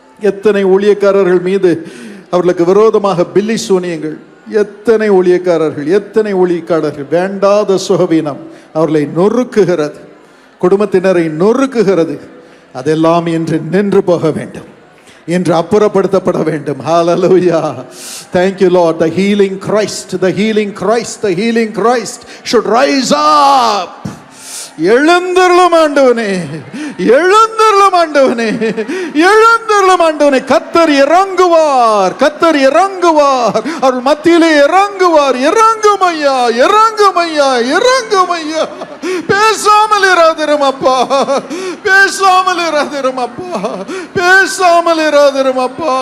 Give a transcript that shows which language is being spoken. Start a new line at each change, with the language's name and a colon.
Tamil: எத்தனை ஊழியக்காரர்கள் மீது அவர்களுக்கு விரோதமாக பில்லி சூனியங்கள், எத்தனை ஊழியக்காரர்கள், எத்தனை ஊழியக்காரர்கள். வேண்டாத சுகவீனம் அவர்களை நொறுக்குகிறது, குடும்பத்தினரை நொறுக்குகிறது. அதெல்லாம் இன்று நின்று போக வேண்டும், என்று அப்புறப்படுத்தப்பட வேண்டும்.
English: ஹalleluya. Thank you Lord. The healing Christ, the healing Christ, the healing Christ should rise up.
Tamil: எழுந்தருளும் ஆண்டவனே, எழுந்தருளும் ஆண்டவனே, எழுந்தருளும் ஆண்டவனே. கர்த்தர் இறங்குவார், கர்த்தர் இறங்குவார், அவர் மத்தியிலே இறங்குவார். இறங்கும் ஐயா, இறங்கும் ஐயா, இறங்கும் ஐயா. பேசாமல் இராதிரும் அப்பா, பேசாமல் இராதிரும் அப்பா, பேசாமல் இராதிரும் அப்பா.